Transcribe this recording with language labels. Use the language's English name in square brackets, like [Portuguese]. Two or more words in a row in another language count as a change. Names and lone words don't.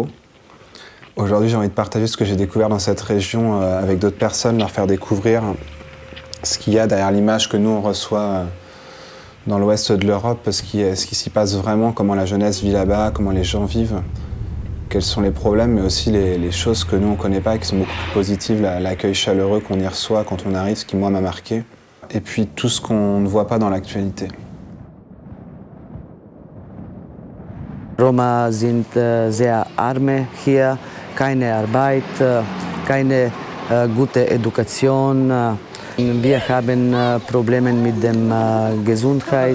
[French] Aujourd'hui, j'ai envie de partager ce que j'ai découvert dans cette région avec d'autres personnes, leur faire découvrir ce qu'il y a derrière l'image que nous, on reçoit dans l'ouest de l'Europe, ce qui s'y passe vraiment, comment la jeunesse vit là-bas, comment les gens vivent, quels sont les problèmes, mais aussi les choses que nous, on ne connaît pas et qui sont beaucoup plus positives, l'accueil chaleureux qu'on y reçoit quand on arrive, ce qui, moi, m'a marqué, et puis tout ce qu'on ne voit pas dans l'actualité. [German] Roma sind sehr arme hier, keine Arbeit, keine gute Education. Wir haben Probleme mit der Gesundheit.